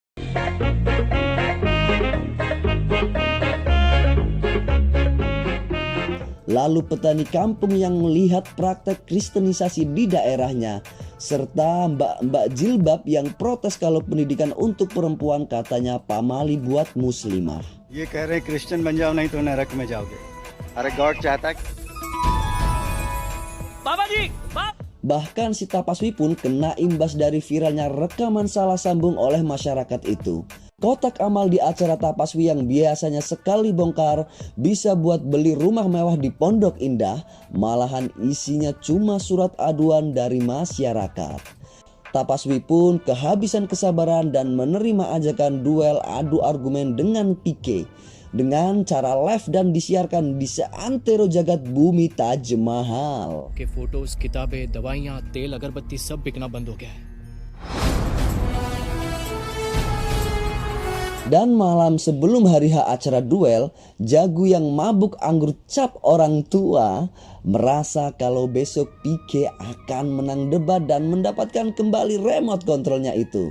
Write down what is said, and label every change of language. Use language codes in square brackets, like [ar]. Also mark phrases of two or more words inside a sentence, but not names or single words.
[id] Lalu petani kampung yang melihat praktek kristenisasi di daerahnya, serta mbak-mbak jilbab yang protes kalau pendidikan untuk perempuan katanya pamali buat muslimah. [hi] ये कह रहे हैं क्रिश्चियन बन जाओ नहीं तो नरक में जाओगे. अरे गॉड चाहता है. [id] Bahkan si Tapaswi pun kena imbas dari viralnya rekaman salah sambung oleh masyarakat itu. Kotak amal di acara Tapaswi yang biasanya sekali bongkar bisa buat beli rumah mewah di Pondok Indah, malahan isinya cuma surat aduan dari masyarakat. Tapaswi pun kehabisan kesabaran dan menerima ajakan duel adu argumen dengan Pike dengan cara live dan disiarkan di seantero jagat bumi Taj Mahal. [hi] के फोटोज किताबें दवाइयाँ तेल अगरबत्ती सब बिकना बंद हो गया है. [id] Dan malam sebelum hari H acara duel, Jagu yang mabuk anggur cap orang tua merasa kalau besok Pike akan menang debat dan mendapatkan kembali remote kontrolnya itu.